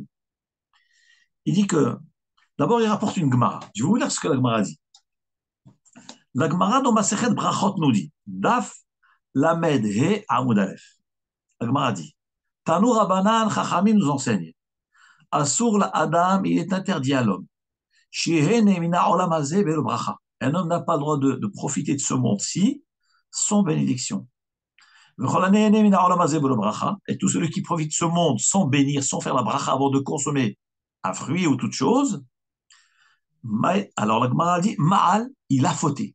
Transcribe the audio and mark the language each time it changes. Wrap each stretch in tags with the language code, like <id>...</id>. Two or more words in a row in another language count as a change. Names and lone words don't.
<fr>Il dit que, d'abord, il rapporte une Gemara. Je vais vous lire ce que la Gemara dit. La Gemara dans Masechet Brachot nous dit,</fr> <he>דף למד הא עמוד אלף.</he> <fr>La Gemara dit,</fr> <he>תנו רבנן חכמים</he> <fr>nous enseigne,</fr> <he>אסור לאדם,</he> <fr>il est interdit à l'homme.</fr> <he>שיהנה מן העולם הזה ולא ברכה.</he> <fr>Un homme n'a pas le droit de profiter de ce monde-ci sans bénédiction. Et tout celui qui profite de ce monde sans bénir, sans faire la bracha avant de consommer un fruit ou toute chose, alors la Gemara dit, Ma'al, il a fauté.</fr>